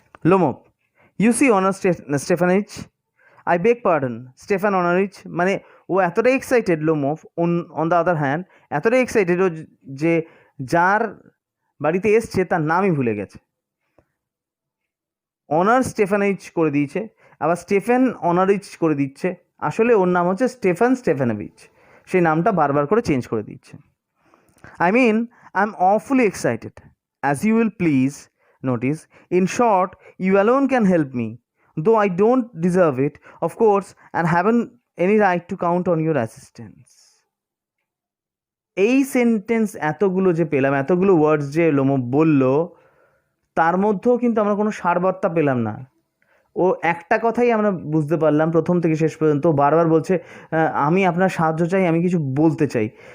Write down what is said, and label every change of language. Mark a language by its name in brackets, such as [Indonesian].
[Bangla] Lomov, [English] you see [Bangla] honour স্টেফানিচ, [English] I beg pardon [Bangla] Stefan অনারিচ, মানে ও এতটাই excited, Lomov [English] on the other hand [Bangla] এতটাই excited ও, যে যার বাড়িতে এসছে তার নামই ভুলে গেছে। অনার স্টেফানিচ করে দিয়েছে, আবার স্টেফেন অনারিচ করে দিচ্ছে, আসলে ওর নাম হচ্ছে স্টেফান স্টেফানোভিচ, সেই নামটা বারবার করে চেঞ্জ করে দিচ্ছে। [English] I mean, I'm awfully excited, as you will please notice. In short, you alone can help me, though I don't deserve it, of course, and haven't any right to count on your assistance. [Bangla] এই sentence এতগুলো যে পেলাম, এতগুলো ওয়ার্ডস যে লোমব বলল, তার মধ্যেও কিন্তু আমরা কোনো সারবার্তা পেলাম না। ও একটা কথাই আমরা বুঝতে পারলাম প্রথম থেকে শেষ পর্যন্ত। বারবার বলছে আমি আপনার সাহায্য চাই, আমি কিছু বলতে চাই।